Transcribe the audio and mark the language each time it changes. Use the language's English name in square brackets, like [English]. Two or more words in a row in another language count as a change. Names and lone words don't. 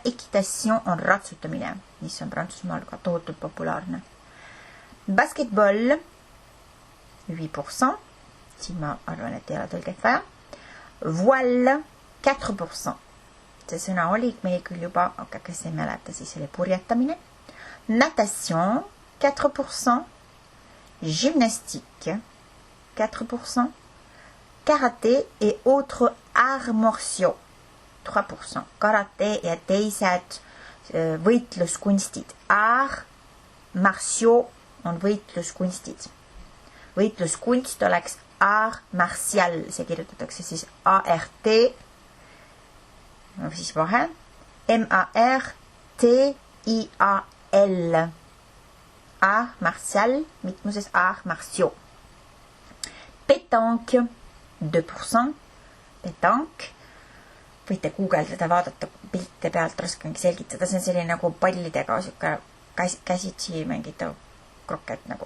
[Estonian] Équitation on ratsutamine, mis on Prantsusmaal ka tohutult populaarne. Basketball 8%, siin ma arvan, et ei ole tõlget vaja. Voile 4%, see sõna oli meil küll juba, aga kes ei mäleta, siis oli purjetamine. [French] Natation 4%, gymnastique 4%, karaté et autres arts martiaux 3%. [Estonian] Karate ja teised võitluskunstid. [French] Arts martiaux [Estonian] on võitluskunstid. Võitluskunst oleks [French] art martial, [Estonian] see kirjutatakse siis ART, siis vahe, [French] MARTIAL, art martial, [Estonian] mitmuses [French] art martiaux. [Estonian] Pétanque 2%, petank, võite guugeldada, vaadata pilte pealt, raskengi selgitada, see on selline nagu pallidega käsitsi mängida kroket nagu.